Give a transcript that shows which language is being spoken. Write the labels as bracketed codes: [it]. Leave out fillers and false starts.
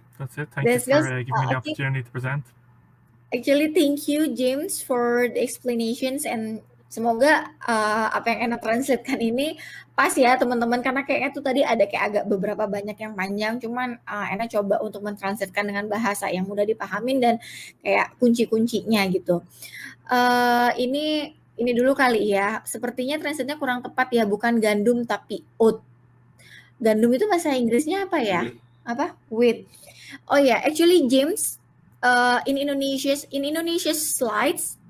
[en] Thank you for giving me the opportunity to present. Actually, thank you, James, for the explanations, and [id] semoga apa yang Ena translatekan ini pas ya teman-teman, karena kayaknya tuh tadi ada kayak agak beberapa banyak yang panjang, cuman Ena coba untuk mentranslatekan dengan bahasa yang mudah dipahamin dan kayak kunci-kuncinya gitu. Ini dulu kali ya, sepertinya translate-nya kurang tepat ya, bukan gandum tapi oat. Gandum itu bahasa Inggrisnya apa ya? [en] Wheat. Oh ya, actually James, in Indonesia's slides,